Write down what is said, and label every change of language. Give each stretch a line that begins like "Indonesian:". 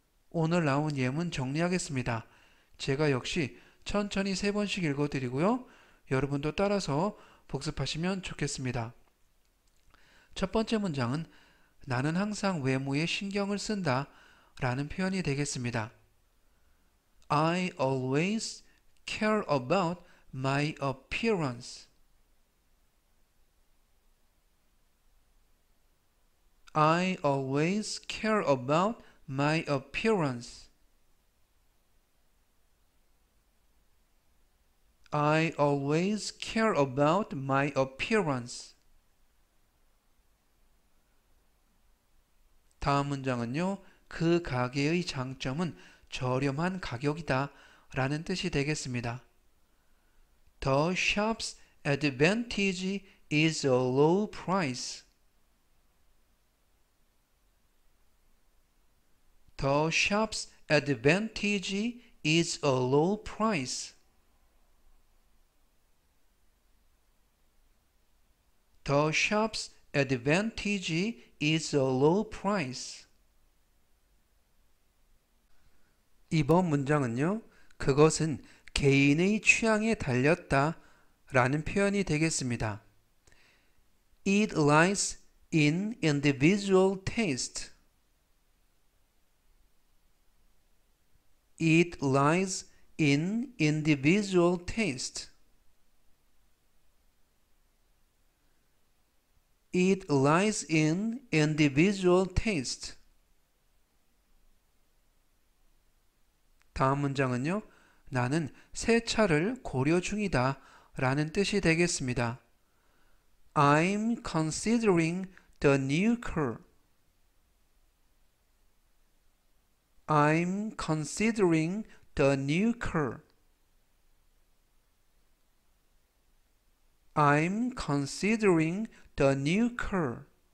Korean: 오늘 나온 예문 정리하겠습니다. 제가 역시 천천히 3번씩 읽어드리고요. 여러분도 따라서 복습하시면 좋겠습니다. 첫 번째 문장은 나는 항상 외모에 신경을 쓴다 라는 표현이 되겠습니다.
English: I always care about my appearance. I always care about my appearance. I always care about my appearance.
Korean: 다음 문장은요. 그 가게의 장점은 저렴한 가격이다 라는 뜻이 되겠습니다.
English: The shop's advantage is a low price. The shop's advantage is a low price. The shop's advantage is a low price.
Korean: 이번 문장은요. 그것은 개인의 취향에 달렸다 라는 표현이 되겠습니다.
English: It lies in individual taste. It lies in individual taste. It lies in individual taste.
Korean: 다음 문장은요. 나는 새 차를 고려 중이다 라는 뜻이 되겠습니다.
English: I'm considering the new car. I'm considering the new car. I'm considering the new car.